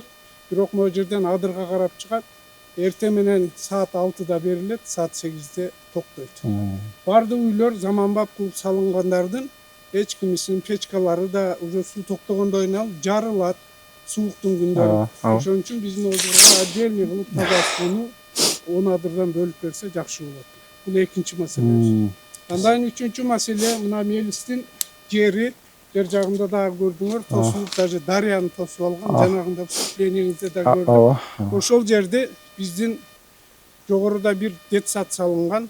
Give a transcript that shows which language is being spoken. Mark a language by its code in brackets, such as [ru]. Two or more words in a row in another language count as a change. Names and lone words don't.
[ky] Бирок могу жерден адырга карап чыгат. Эртең менен саат 6-да берилет, саат 8-де токтойт. Бардык үйлөр заманбап кылып салынгандардын эч кимисинин печкалары да уже суу токтогондон кийин жарылат сууктун күндөрү. Ошон үчүн биздин озурга отдельный кылып таза сууну 10 адырдан бөлүп берсе жакшы болот. Бул экинчи маселе. Андан кийин үчүнчү маселе мына Мелистин жери жер жагында дагы көрдүңөр, тосулуп даже дарыяны тосуп алган, жанагында вступлениеңизде да көрдүк. Ошол жерде биздин жогоруда бир детсад салынган.